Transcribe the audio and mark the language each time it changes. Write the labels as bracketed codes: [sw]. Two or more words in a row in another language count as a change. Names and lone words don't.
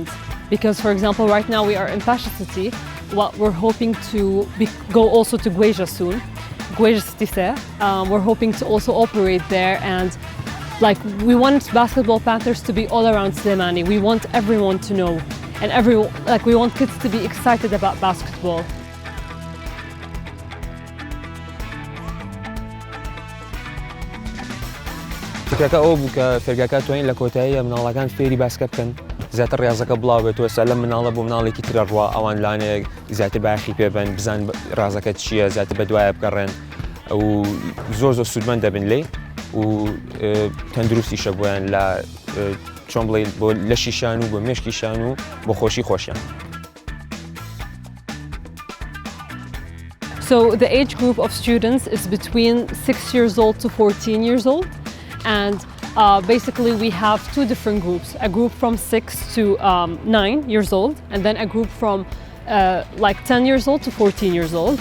[en] Because, for example, right now we are in Pasha City. What we're hoping to go also to Gweja soon. Gweja City. We're hoping to also operate there and. Like we want Basketball Panthers to be all around Slemani. We want everyone to know, and we want kids to be excited about basketball. [ckb] فکرەکە ئەو بوو کە فێرگاکە توانین لە کۆتاییە مناڵەکان فێری باسکە بکەن زیاتر ڕاضەکە بڵاو بێتەوە سەر لە مناڵە بۆ مناڵێکی ترە ڕوا ئەوان لانێک زیاتر باخی پێبن بزان ڕاضەکە چییە زیاتر بەدوایە بگەڕێن و زۆر سوودمەند دەبن لێ و تەندروستیشە بۆیان لە چۆن بڵێ بۆ لەشیشان و بۆ مێشکیشان و بۆ خۆشی خۆشیان. [en] So the age group of students is between 6 years old to 14 years old, and basically we have two different groups, a group from 6 to 9 years old and then a group from like 10 years old to 14 years old.